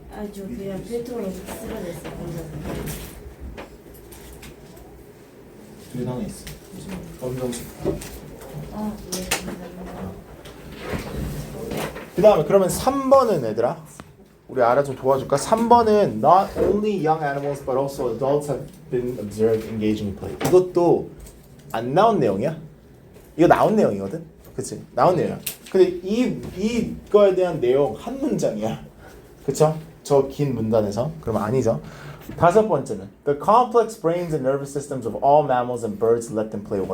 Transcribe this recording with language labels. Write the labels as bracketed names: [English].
[Korean] 아저 그냥 필통으로 쓰러졌어. 뒤에 하나 있어. 검정색. 아 네. 그 다음에 그러면 3번은 얘들아 우리 알아 좀 도와줄까? 3번은 [English] Not only young animals but also adults have been observed engaging in play. [Korean] 이것도 안 나온 내용이야? 이거 나온 내용이거든? 그치? 나온 내용이야. 근데 이거에 대한 내용 한 문장이야. 그쵸? 저 긴 문단에서. 그러면 아니죠. 5번째는 [English] The complex brains and nervous systems of all mammals and birds let them play.